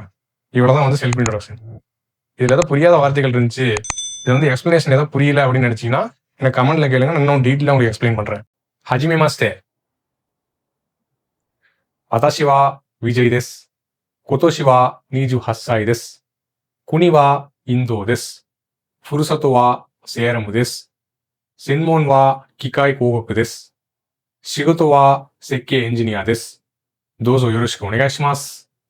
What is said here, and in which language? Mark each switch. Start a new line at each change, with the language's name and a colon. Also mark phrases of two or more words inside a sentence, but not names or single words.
Tamil: இவ்வளோதான் வந்து
English: self introduction.
Tamil: இதில் ஏதாவது புரியாத வார்த்தைகள் இருந்துச்சு, இது வந்து எக்ஸ்பிளனேஷன் ஏதாவது புரியல அப்படின்னு நினைச்சீங்கன்னா எனக்கு கமெண்ட்ல கேளுங்க, நான் இன்னும் டீட்டெயிலாக உங்களுக்கு எக்ஸ்பிளைன் பண்றேன்.
Japanese: はじめまして。わたしはビジェイです. 今年は 28 歳です。国はインドです。ふるさとはセアラムです。専門は機械工学です。仕事は設計エンジニアです。どうぞよろしくお願いします。